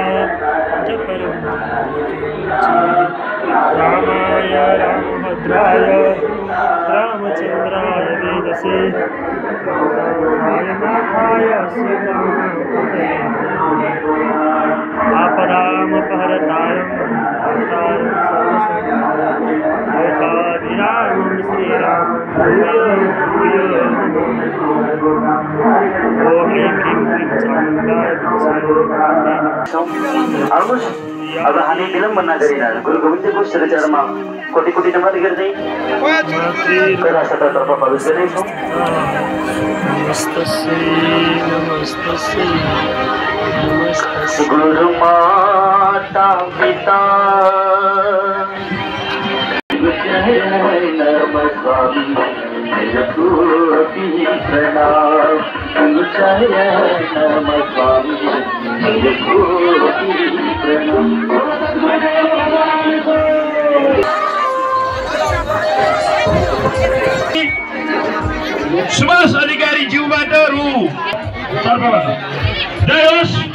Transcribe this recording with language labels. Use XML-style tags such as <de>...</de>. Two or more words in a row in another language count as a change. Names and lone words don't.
<sa>रामाय रामभद्राय रामचन्द्राय वेदसे नाथाय आपदामपहरतारं लोकाभिरामं श्रीरामं ओम ह्रीं क्लीं चामुण्डाय</sa> <ne>अब हामी विलम्ब नगरिरहनु गुरु गोविन्दको श्रीचरणमा कोटि कोटि नमन गर्दै कैलाशतर्फ प्रवेश गर्दैछौँ।</ne> <sa>गुरु माता पिता नम स्वामी प्रणाम नम स्वामी</sa> <ne>सुभाष अधिकारी ज्यूबाट रु जय होस्।</ne>